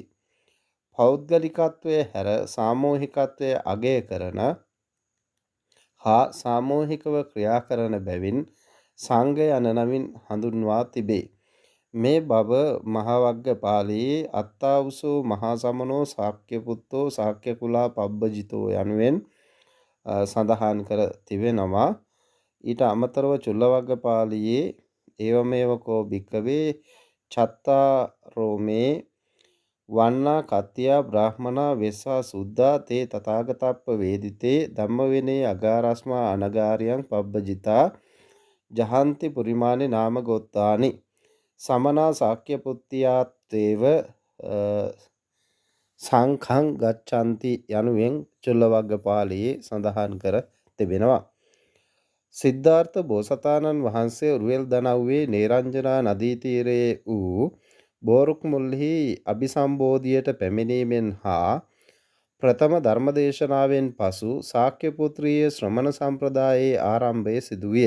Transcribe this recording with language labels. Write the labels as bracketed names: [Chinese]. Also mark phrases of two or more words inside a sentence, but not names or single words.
[Sinhala] පෞද්ගලිකත්වය හැර සාමූහිකත්වය අගය කරන හා සාමූහිකව ක්‍රියා කරන බැවින් සංඝ යන නමින් හඳුන්වා තිබේ. මේ බව මහවග්ගපාළියේ [Pali] අත්තාවුසෝ මහා සමනෝ ශාක්‍ය පුත්තෝ ශාක්‍ය කුලා පබ්බජිතෝ [Sinhala] යනුවෙන් සඳහන් කර තිබෙනවා. ඊට අමතරව චුල්ලවග්ගපාළියේ [Pali] ඒවමේව කෝ භික්කවේ චත්තාරෝමේ වන්නා කත්තියා බ්‍රාහ්මනා වෙස්සා සුද්ධා තේ තථාගතප්ප වේදිතේ ධම්මවිනේ අගාරස්මා අනගාරියං පබ්බජිතා ජහන්ති පුරිමානේ නාම ගොත්තානි සමනා ශාක්‍ය පුත්තියාත්තේව සංඛං ගච්ඡanti [Sinhala] යනුවෙන් චුල්ලවග්ගපාළියේ සඳහන් කර තිබෙනවා. සිද්ධාර්ථ බෝසතාණන් වහන්සේ උරුවෙල් දනව්වේ නේරංජනා නදී තීරයේ වූ බෝරුක් මුල්හි අභිසම්බෝධියට පැමිණීමෙන් හා ප්‍රථම ධර්මදේශනාවෙන් පසු ශාක්‍ය පුත්‍රිය ශ්‍රමණ සම්ප්‍රදායේ ආරම්භය සිදුවිය.